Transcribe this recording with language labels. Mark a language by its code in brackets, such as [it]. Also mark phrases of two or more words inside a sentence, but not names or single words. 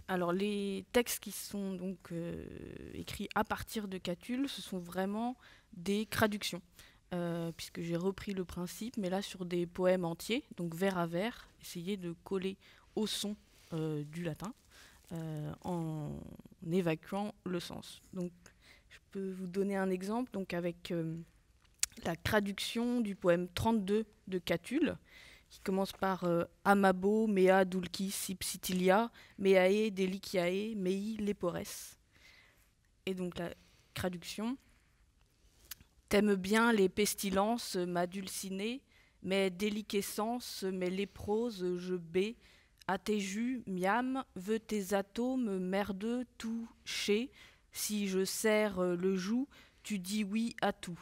[fr] Alors, les textes qui sont donc écrits à partir de Catulle, ce sont vraiment des traductions, puisque j'ai repris le principe, mais là sur des poèmes entiers, donc vers à vers, essayer de coller au son du latin en évacuant le sens. Donc, je peux vous donner un exemple, donc avec la traduction du poème 32 de Catulle, qui commence par [la] Amabo, mea dulcis ipsitilia, meae deliciae, mei lepores. [fr] Et donc la traduction. T'aimes bien les pestilences, ma dulcinée, mes déliquescences, mes léproses, je baie, à tes jus, miam, veux tes atomes merdeux toucher, si je serre le joug, tu dis oui à tout.